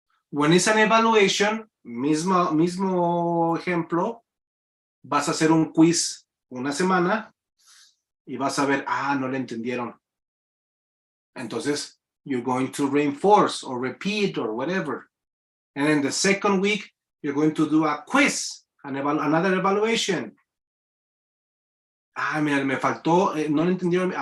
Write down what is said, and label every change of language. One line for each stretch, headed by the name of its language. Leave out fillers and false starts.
English: When it's an evaluation,
Spanish: mismo ejemplo, vas a hacer un quiz una semana y vas a ver, no le entendieron.
English: Entonces, you're going to reinforce or repeat or whatever. And then the second week, you're going to do a quiz, another evaluation.
Spanish: Mira, me faltó, no le entendieron.